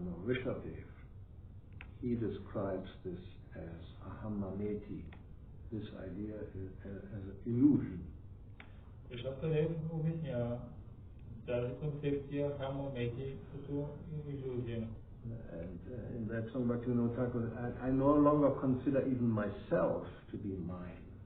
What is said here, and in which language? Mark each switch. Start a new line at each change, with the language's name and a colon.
English: Rishabdev, he describes this as ahamameti, this idea as an illusion.
Bulgarian: Rishabdev обяснява тази концепция хамамети като иллюзия.
English: And in that song, Bhakti-yoga, I no longer consider even myself to be mine.